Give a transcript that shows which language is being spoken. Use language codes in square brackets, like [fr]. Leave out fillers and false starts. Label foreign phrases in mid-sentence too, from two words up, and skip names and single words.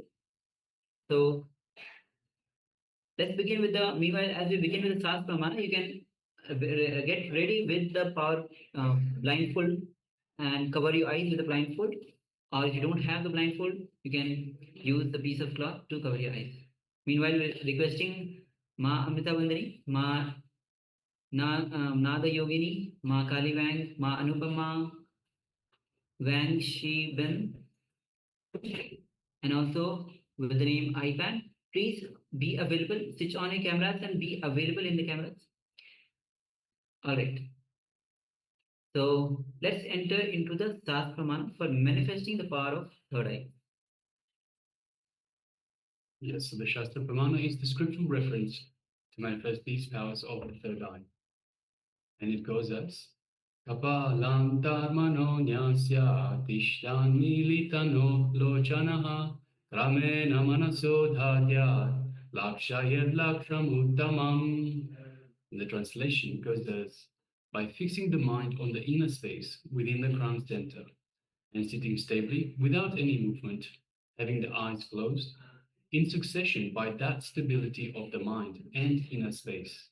[en] So let's begin with the, meanwhile, as we begin with the Sas Pramana, you can get ready with the power blindfold and cover your eyes with the blindfold. Or if you don't have the blindfold, you can use the piece of cloth to cover your eyes. Meanwhile, we're requesting Ma Amrita Vandani, Ma Nada Yogini, Ma Kali Wang, Ma Anupama, Wang Shi Ben, and also with the name iPad. Please be available, switch on your cameras and be available in the cameras. All right. So let's enter into the Sas Pramana for manifesting the power of third eye. Yes, so the Shastra Pramana is the scriptural reference to manifest these powers of the third eye. [sa] And it goes as Kapalam Dharmano Nyasya Tishtan Militano Lochanaha Ramena Manaso Dhadya Lakshayad Laksham Uttamam. [en] The translation goes as by fixing the mind on the inner space within the crown center and sitting stably without any movement, having the eyes closed, in succession by that stability of the mind and inner space.